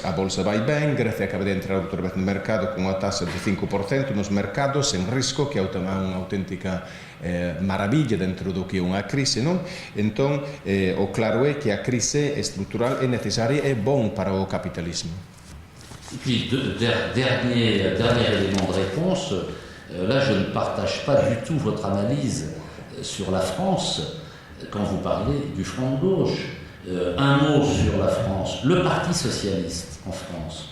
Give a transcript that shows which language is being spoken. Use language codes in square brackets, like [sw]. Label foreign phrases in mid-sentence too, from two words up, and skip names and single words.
[gl] A bolsa vai ben, Grecia acaba de entrar outra vez no mercado con unha taxa de 5% nos mercados sen risco, que é unha auténtica maravilla dentro do que é unha crise, non? Entón, o claro é que a crise estrutural é necesaria e bon para o capitalismo. [fr] Et puis, dernier élément de réponse, là je ne partage pas du tout votre analyse sur la France quand vous parlez du Front de gauche. Un mot sur la France, le Parti socialiste en France.